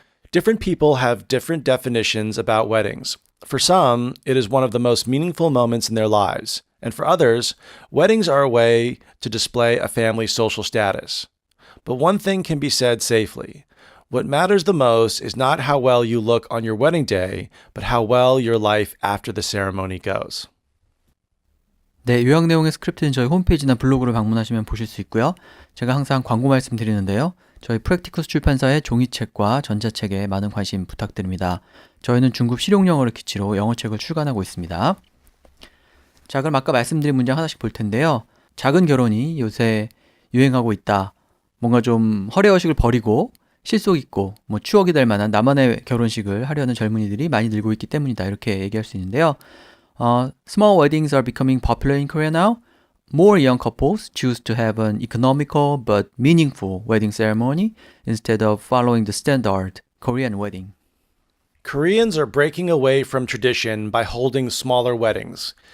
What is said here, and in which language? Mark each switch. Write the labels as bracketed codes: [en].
[en] Different people have different definitions about weddings. For some, it is one of the most meaningful moments in their lives, and for others, weddings are a way to display a family's social status. But one thing can be said safely. What matters the most is not how well you look on your wedding day, but how well your life after the ceremony goes. [ko] 네, 요약 내용의 스크립트는 저희 홈페이지나 블로그를 방문하시면 보실 수 있고요. 제가 항상 광고 말씀드리는데요. 저희 프랙티쿠스 출판사의 종이책과 전자책에 많은 관심 부탁드립니다. 저희는 중급 실용영어를 기치로 영어책을 출간하고 있습니다. 자, 그럼 아까 말씀드린 문장 하나씩 볼 텐데요. 작은 결혼이 요새 유행하고 있다. 뭔가 좀 허례허식을 버리고 실속 있고 추억이 될 만한 나만의 결혼식을 하려는 젊은이들이 많이 늘고 있기 때문이다, 이렇게 얘기할 수 있는데요. [en] Small weddings are becoming popular in Korea now. More young couples choose to have an economical but meaningful wedding ceremony instead of following the standard Korean wedding. Koreans are breaking away from tradition by holding smaller weddings.